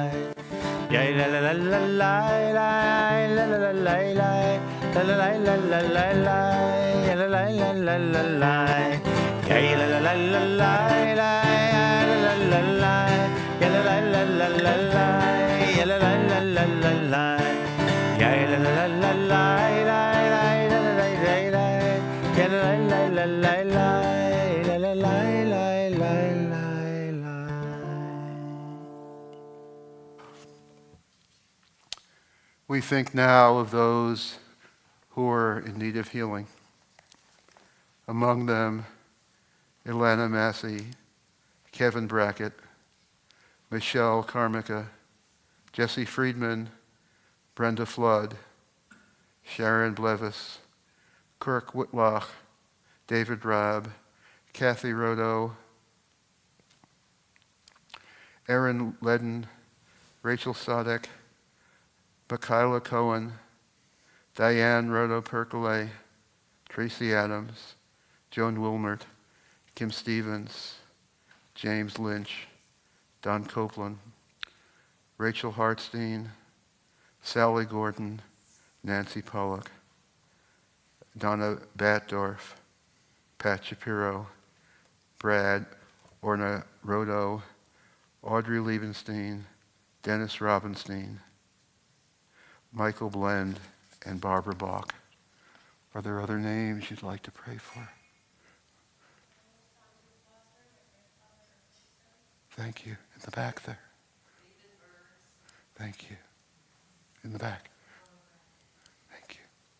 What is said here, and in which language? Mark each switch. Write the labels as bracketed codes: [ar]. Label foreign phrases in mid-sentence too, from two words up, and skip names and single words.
[en] Ya la la la la la la la la la la la la la la la la la ya la la la la la la ya la la la la la la la la la ya la la la la la la ya la la la la la la ya la la la la la la la la la la la la la. We think now of those who are in need of healing. Among them, Ilana Massey, Kevin Brackett, Michelle Carmica, Jesse Friedman, Brenda Flood, Sharon Blevis, Kirk Whitlock, David Rabb, Kathy Rodo, Erin Ledden, Rachel Sadek, Michaela Cohen, Diane Rodo-Percolay, Tracy Adams, Joan Wilmert, Kim Stevens, James Lynch, Don Copeland, Rachel Hartstein, Sally Gordon, Nancy Pollock, Donna Batdorf, Pat Shapiro, Brad Orna Rodo, Audrey Liebenstein, Dennis Robinstein, Michael Blend, and Barbara Bach. Are there other names you'd like to pray for? Thank you. In the back there. Thank you. In the back. Thank you.